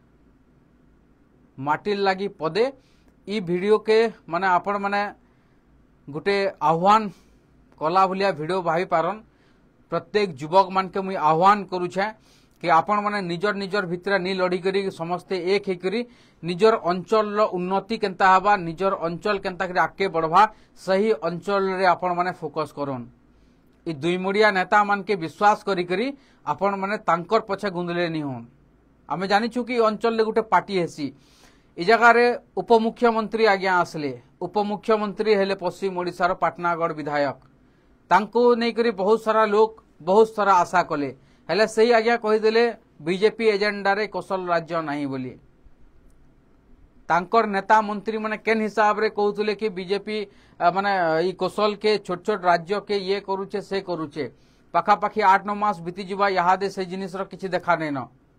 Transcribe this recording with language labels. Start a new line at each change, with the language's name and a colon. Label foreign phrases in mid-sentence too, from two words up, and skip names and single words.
Sambalpuri: ମାଟିର ଲାଗି ପଦେ ଇ ଭିଡିଓ କେ ମାନେ ଆପଣ ମାନେ ଗୁଟେ ଆହ୍ୱାନ କଲା ଭଲିଆ ଭିଡିଓ ଭାଇ ପାରନ ପ୍ରତ୍ୟେକ ଯୁବକ ମାନ କେ ମୁଇ ଆହ୍ୱାନ କରୁଛେ କି ଆପଣ ମାନେ ନିଜର ନିଜର ଭିତର ନି ଲଢ଼ି କରି ସମସ୍ତେ ଏକ ହେ କରି ନିଜର ଅଞ୍ଚଳ ଉନ୍ନତି କେଁତା ହବା ନିଜର ଅଞ୍ଚଳ କେଁତା କରି ଆଗେ ବଢ଼ବା ସହି ଅଞ୍ଚଳ ରେ ଆପଣ ମାନେ ଫୋକସ କରନ ଇ ଦୁଇ ମୁଡ଼ିଆ ନେତା ମାନ କେ ବିଶ୍ୱାସ କରି କରି ଆପଣ ମାନେ ତାଙ୍କର ପଛେ ଗୁନ୍ଦଲେ ନି ହନ ଆମେ ଜାନିଛୁ କି ଅଞ୍ଚଳ ଲେ ଗୁଟେ ପାର୍ଟି ହେସି ଇ ଜଗହ ରେ ଉପମୁଖ୍ୟମନ୍ତ୍ରୀ ଆଜ୍ଞା ଆସଲେ ଉପମୁଖ୍ୟମନ୍ତ୍ରୀ ହେଲେ ପଶ୍ଚିମ ଓଡ଼ିଶାର ପାଟନାଗଡ଼ ବିଧାୟକ ତାଙ୍କୁ ନୈ କରି ବହୁତ ସାରା ଲୋଗ ବହୁତ ସାରା ଆଶା କଲେ ହେଲେ ସହି ଆଜ୍ଞା କହିଦେଲେ ବିଜେପି ଏଜେଣ୍ଡା ରେ କୋଶଲ ରାଜ୍ୟ ନହିଁ ବୋଲି ତାଙ୍କର ନେତା ମନ୍ତ୍ରୀ ମାନେ କେନ ହିସାବ ରେ କହଉତଲେ କି ବିଜେପି ମାନେ ଈ କୋଶଲ କେ ଛୋଟ ଛୋଟ ରାଜ୍ୟ କେ ଏ କରୁଚେ ସେ କରୁଚେ ପାଖା ପାଖି 8-9 ମାସ ବିତି ଯିବା ଇହାଦେ ସେ ଜିନିସ ର କିଛି ଦେଖା ନୈ ନ